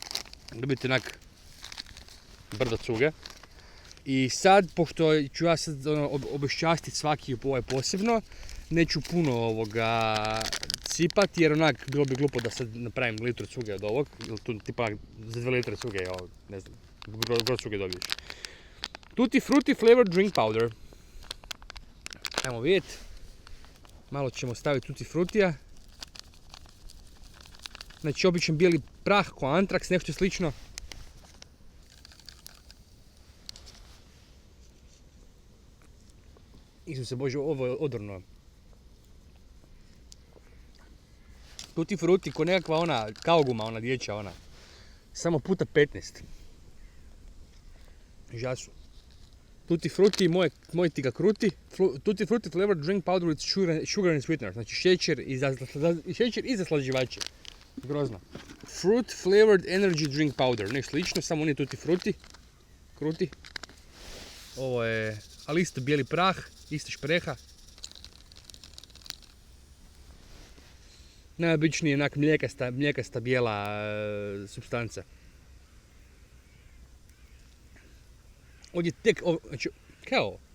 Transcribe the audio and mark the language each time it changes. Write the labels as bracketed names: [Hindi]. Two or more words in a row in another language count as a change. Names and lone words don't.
[Croatian] I sad, pošto ću ja sad obeščastiti svaki ovaj posebno, neću puno ovoga cipati jer onak bilo bi glupo da sad napravim litru cuge od ovog. Ili tu tipa za 2 litre cuge, ne znam, gro cuge dobiješ. [English] Tutti frutti flavored drink powder. [Croatian] Ajmo vidjeti. Malo ćemo staviti tutti fruttija. Znači običan bijeli prah ko antraks, nešto slično. Isuse Bože, ovo je odorno. Tutti frutti ko nekakva ona kauguma, ona dječja ona. Samo puta 15. Žasu. Tutti frutti, moj ti ga kruti. [English] Tutti frutti flavored drink powder with sugar and sweetener. [Croatian] Znači šećer i zaslađivače. Grozno. [English] Fruit flavored energy drink powder. [Croatian] Nešto slično, samo nije tutti frutti. Kruti. Ovo je, ali isto bijeli prah, isto špreha. Najobičnije onak mlijekasta bijela supstanca. Ovdje tek, znači, kaj je ovo?